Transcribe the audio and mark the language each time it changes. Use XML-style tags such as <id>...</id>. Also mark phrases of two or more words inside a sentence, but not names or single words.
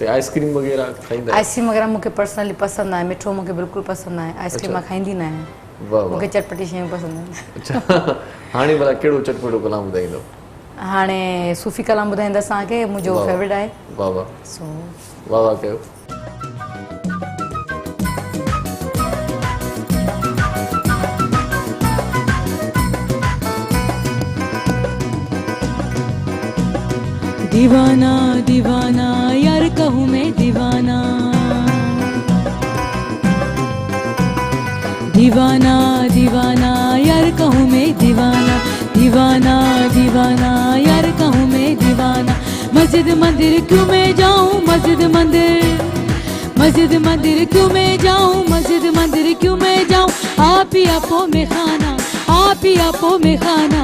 <sd>आइस्क्रीम वग़ैरह खाईंदा? आइस्क्रीम वग़ैरह मूंखे पर्सनली पसंदि आहे। मिठो मूंखे बिल्कुलु पसंदि आहे। आइस्क्रीम मां खाईंदी न आहियां, मूंखे चटपटी शयूं पसंदि आहिनि। अच्छा, हाणे भला कहिड़ो चटपटो कलाम ॿुधाईंदो? हाणे सूफ़ी कलाम ॿुधाईंदसि तव्हांखे, मुंहिंजो फेवरेट आहे। वाह कयो।</sd> <hi>दीवाना दीवाना यार कहूँ मैं दीवाना, दीवाना दीवाना यार कहूँ मैं दीवाना, दीवाना दीवाना यार कहूँ मैं दीवाना। मस्जिद मंदिर क्यों मैं जाऊँ, मस्जिद मंदिर क्यों मैं जाऊँ, मस्जिद मंदिर क्यों मैं जाऊँ। आप ही आपो में खाना, आप ही आपो में खाना।</hi>